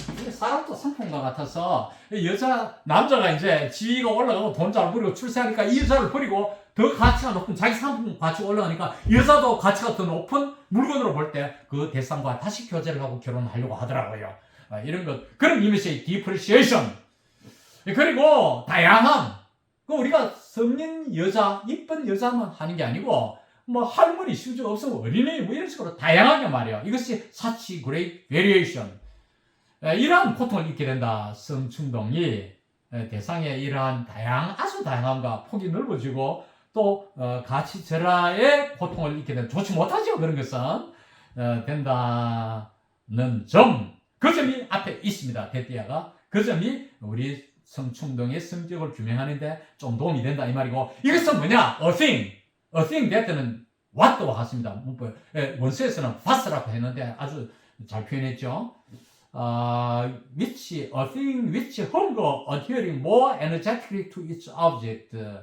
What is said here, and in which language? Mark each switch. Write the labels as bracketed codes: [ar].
[ko] 사람도 상품과 같아서 남자가 이제 지위가 올라가고 돈 잘 벌이고 출세하니까 이 여자를 버리고 더 가치가 높은 자기 상품 가치가 올라가니까 여자도 가치가 더 높은 물건으로 볼 때 그 대상과 다시 교제를 하고 결혼하려고 하더라고요. 이런 것, 그런 의미에서의 [en] depreciation. [ko] 그리고 다양함. 우리가 성인 여자, 이쁜 여자만 하는 게 아니고 뭐 할머니, 심지어 없으면 어린이 뭐 이런 식으로 다양하게 말이에요. 이것이 [en] such great variation. [ko] 이러한 고통을 잊게 된다. 성충동이 대상의 이러한 아주 다양함과 폭이 넓어지고 또 가치절하의 고통을 잊게 된다. 좋지 못하죠. 그런 것은 된다는 점. 그 점이 앞에 있습니다. 데띠아가. 그 점이 우리 성충동의 성격을 규명하는데 좀 도움이 된다 이 말이고, 이것은 뭐냐? [en] A thing that는 what와 [ko] 같습니다. 원서에서는 what라고 했는데 아주 잘 표현했죠. [en] a thing which hunger adhering more energetically to its object.